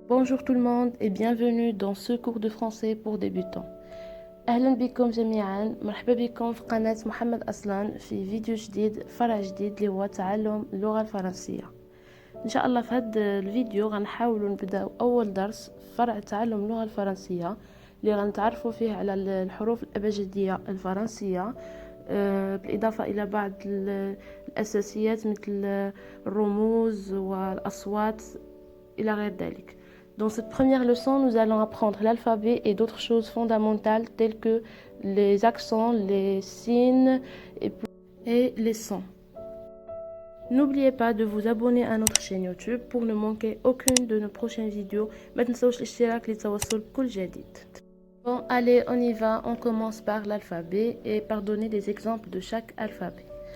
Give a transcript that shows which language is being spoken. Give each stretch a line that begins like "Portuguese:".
French: Bonjour tout le monde et bienvenue dans ce cours de français pour débutants.
Arabic: أهلا بكم جميعا، مرحبا بكم في قناة محمد أصلان في فيديو جديد، فرع جديد اللي هو تعلم اللغة الفرنسية. إن شاء الله في هذا الفيديو غنحاولوا نبدأ أول درس فرع تعلم اللغة الفرنسية اللي غنتعرفوا فيه على الحروف الأبجدية الفرنسية، بالإضافة إلى بعض الأساسيات مثل الرموز والأصوات إلى غير ذلك.
French: Dans cette première leçon, nous allons apprendre l'alphabet et d'autres choses fondamentales telles que les accents, les signes et les sons. N'oubliez pas de vous abonner à notre chaîne YouTube pour ne manquer aucune de nos prochaines vidéos.
Arabic: ما تنسوش الاشتراك لتوصل بكل جديد.
French: Bon, allez, on y va. On commence par l'alphabet et par donner des exemples de chaque alphabet.